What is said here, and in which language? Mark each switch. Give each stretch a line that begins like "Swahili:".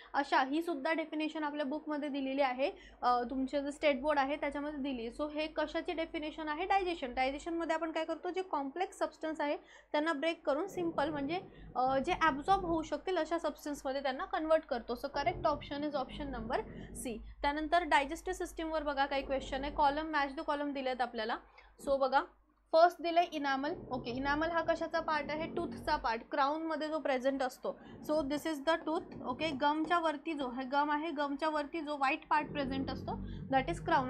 Marathi: अशा ही सुद्धा डेफिनेशन आपल्या बुकमध्ये दिलेली आहे, तुमचे जे स्टेट बोर्ड आहे त्याच्यामध्ये दिली. सो हे कशाची डेफिनेशन आहे, डायजेशनमध्ये आपण काय करतो, जे कॉम्प्लेक्स सबस्टन्स आहे त्यांना ब्रेक करून सिम्पल म्हणजे जे ॲब्झॉर्ब होऊ शकतील अशा सबस्टन्समध्ये त्यांना कन्वर्ट करतो.
English: So correct option is option number C.
Marathi: त्यानंतर डायजेस्टिव्ह सिस्टीमवर बघा काही क्वेश्चन आहे.
English: column match the column
Marathi: दिलेत आपल्याला. सो बघा, फर्स्ट दिले इनामल. ओके, इनामल हा कशाचा पार्ट आहे, टूथचा पार्ट, क्राऊनमध्ये जो प्रेझेंट असतो.
English: So this is the tooth.
Marathi: Okay, गमच्या वरती जो हे गम आहे, गमच्या वरती जो व्हाईट पार्ट प्रेझेंट असतो
English: That is crown.